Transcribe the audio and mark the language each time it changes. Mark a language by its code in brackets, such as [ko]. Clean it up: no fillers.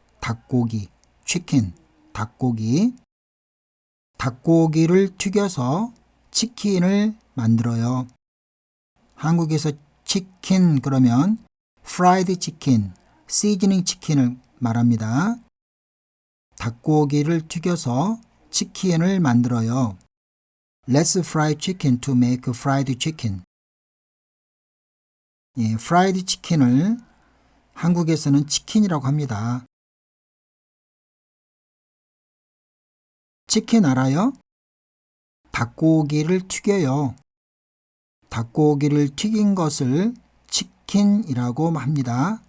[ko] 닭고기, chicken, 닭고기. 닭고기를 튀겨서 치킨을 만들어요. 한국에서 치킨 그러면 프라이드 치킨, 시즈닝 치킨을 말합니다. 닭고기를 튀겨서 치킨을 만들어요. [en] Let's fry chicken to make fried chicken. [ko] 예, 프라이드 치킨을 한국에서는 치킨이라고 합니다. 치킨 알아요? 닭고기를 튀겨요. 닭고기를 튀긴 것을 치킨이라고 합니다.